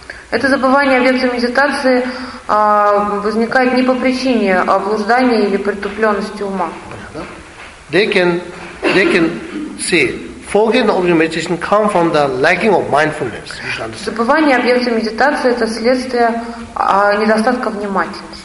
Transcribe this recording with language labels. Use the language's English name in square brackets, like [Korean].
[Russian] Это забывание объекта медитации возникает не по причине облуждания или притупленности ума. [English] They can see forget object meditation come from the lacking of mindfulness. [Russian] Забывание объекта медитации это следствие недостатка внимательности.